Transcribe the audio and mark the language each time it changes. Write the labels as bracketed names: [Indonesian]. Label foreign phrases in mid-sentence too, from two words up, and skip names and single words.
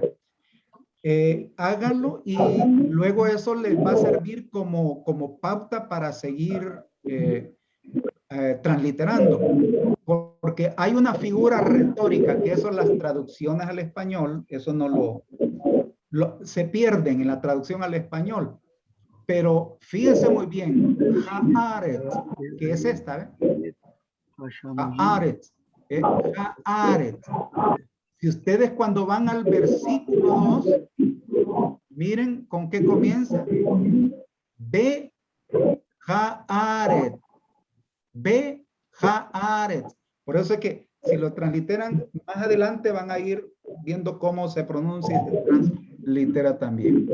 [Spanish] Háganlo y luego eso les va a servir como pauta para seguir transliterando. Porque hay una figura retórica que eso las traducciones al español, eso no se pierden en la traducción al español. Pero fíjense muy bien, Haaret, que es esta, ¿eh? Haaretz. Haaretz. Si ustedes cuando van al versículo 2, miren con qué comienza. [Hebrew] בארץ. בארץ. [Spanish] Por eso es que si lo transliteran más adelante van a ir viendo cómo se pronuncia y se translitera también.